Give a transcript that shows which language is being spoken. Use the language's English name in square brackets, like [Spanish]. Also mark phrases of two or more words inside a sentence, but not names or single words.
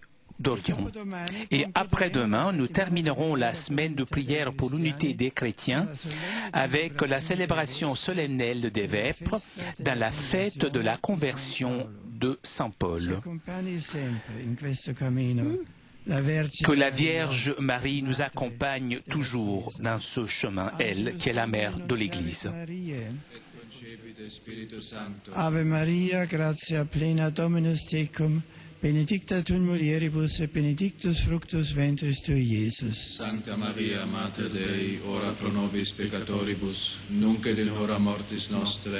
[French] Et après-demain, nous terminerons la semaine de prière pour l'unité des chrétiens avec la célébration solennelle des vêpres dans la fête de la conversion de Saint Paul. Que la Vierge Marie nous accompagne toujours dans ce chemin, elle, qui est la mère de l'Église. [Latin] Ave Maria, gratia plena Dominus tecum, benedicta tu in mulieribus et benedictus fructus ventris tui, Iesus. Sancta Maria, Mater Dei, ora pro nobis peccatoribus, nunc et in hora mortis nostre.